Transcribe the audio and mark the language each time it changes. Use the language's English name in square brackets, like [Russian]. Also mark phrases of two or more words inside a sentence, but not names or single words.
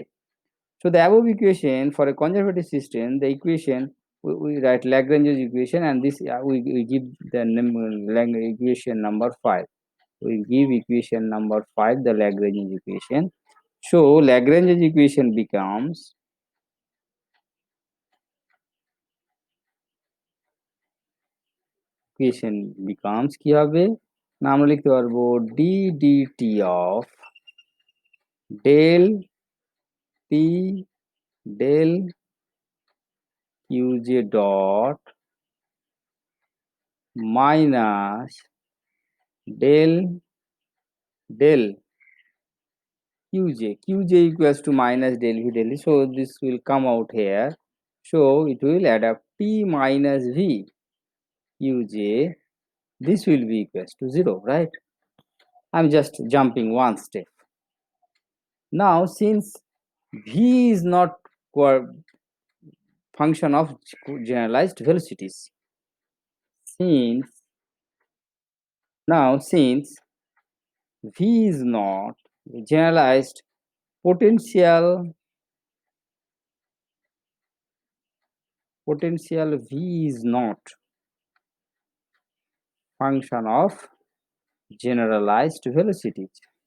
[English] So the above equation for a conservative system, the equation we write Lagrange's equation, and this we give the equation number 5. We give equation number 5 the Lagrange's equation. So Lagrange's equation becomes [Bangla] কি হবে না, আমরা লিখতে পারবো [English] ddt of del t del qj dot minus del del qj equals to minus del v del, so this will come out here, so it will add up t minus v qj, this will be equals to 0, right? I'm just jumping one step. Now since v is not function of generalized velocities, since v is not generalized potential v is not function of generalized velocities.